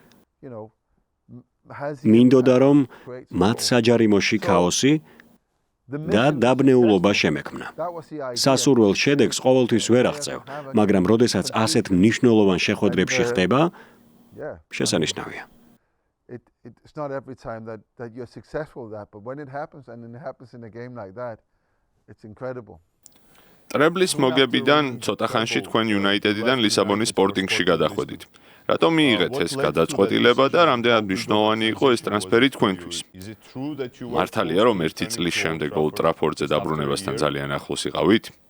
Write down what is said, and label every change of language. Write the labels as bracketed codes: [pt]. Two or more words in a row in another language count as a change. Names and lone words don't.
[ka] მინდოდა, რომ მათ საჯარიმოში ქაოსი და დაბნეულობა შემექმნა. სასურველ შედეგს ყოველთვის ვერ აღწევ, მაგრამ როდესაც ასეთ მნიშვნელოვან შეხვედრებში ხდება, შესანიშნავია. [en] It's not every time that you're successful at that, but when it happens and it happens in a game like that, it's incredible. [ka] ტრებლის მოგებიდან ცოტა ხანში თქვენ იუნაიტედიდან ლისაბონის სპორტინგში გადახვედით. რატომ მიიღეთ ეს გადაწყვეტილება და რამდენად მნიშვნელოვანი იყო ეს ტრანსფერი თქვენთვის? მართალია, რომ 1 წლის შემდეგ ოლდ ტრაფორდზე დაბრუნებასთან ძალიან ახლოს იყავით?